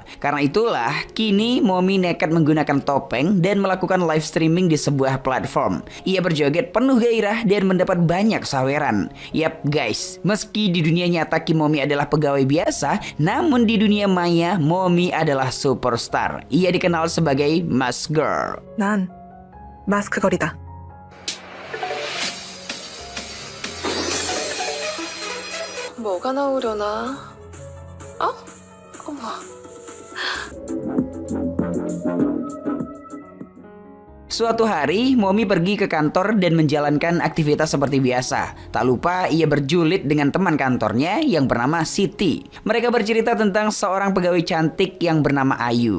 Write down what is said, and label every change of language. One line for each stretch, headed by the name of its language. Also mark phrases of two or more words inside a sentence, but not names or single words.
Indonesian: Karena itulah, kini Momi nekat menggunakan topeng dan melakukan
English: live streaming
Indonesian: di sebuah platform. Ia berjoget penuh gairah dan mendapat banyak saweran. Yap guys, meski di dunia nyata Kim Momi adalah pegawai biasa, namun di dunia maya Momi adalah superstar. Ia dikenal sebagai Mask Girl.
Korean: 난 마스크 거리다. 뭐가 나오려나? 어? 어머.
Indonesian: Suatu hari, Momi pergi ke kantor dan menjalankan aktivitas seperti biasa. Tak lupa, ia berjulit dengan teman kantornya yang bernama Siti. Mereka bercerita tentang seorang pegawai cantik yang bernama Ayu.